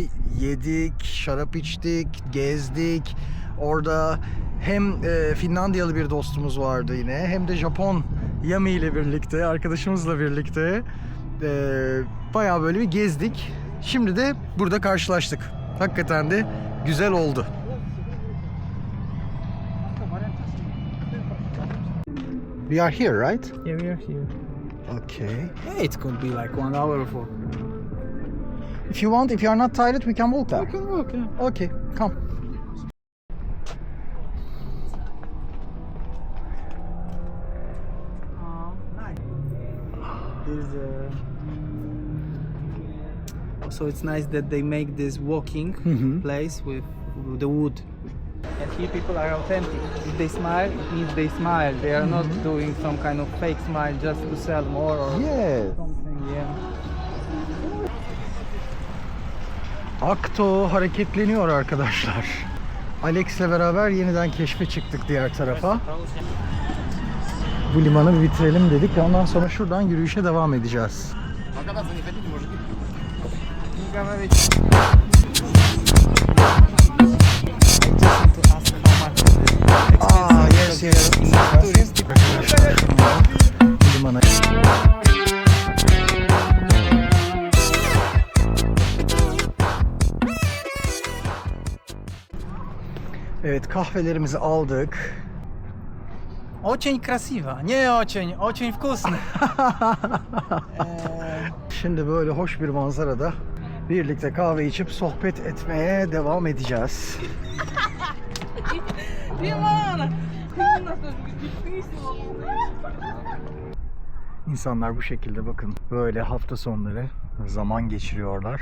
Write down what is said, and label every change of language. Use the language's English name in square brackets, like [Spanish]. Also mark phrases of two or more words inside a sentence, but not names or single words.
[Turkish] Yedik, şarap içtik, gezdik. Orada hem Finlandiyalı bir dostumuz vardı yine, hem de Japon Yami ile birlikte, arkadaşımızla birlikte bayağı böyle bir gezdik. Şimdi de burada karşılaştık. Hakikaten de güzel oldu. [English] We are here, right? Yeah, we are here. Okay. Yeah, it could be like 1 hour for. If you want, if you are not tired, we can walk there. We can walk, yeah. Okay, come. So it's nice that they make this walking place with the wood. And here people are authentic. If they smile, it means they smile. They are not doing some kind of fake smile just to sell more or Yeah. something. Yeah. [Turkish] Akto hareketleniyor arkadaşlar. Alex'le beraber yeniden keşfe çıktık diğer tarafa. Bu limanı bir bitirelim dedik. Ondan sonra şuradan yürüyüşe devam edeceğiz. Yes. Arkadaşlar bu limana. Evet, kahvelerimizi aldık. [Russian] Очень красиво. Не очень, очень вкусно. [Turkish] Şimdi böyle hoş bir manzarada birlikte kahve içip sohbet etmeye devam edeceğiz. İnsanlar bu şekilde bakın böyle hafta sonları zaman geçiriyorlar.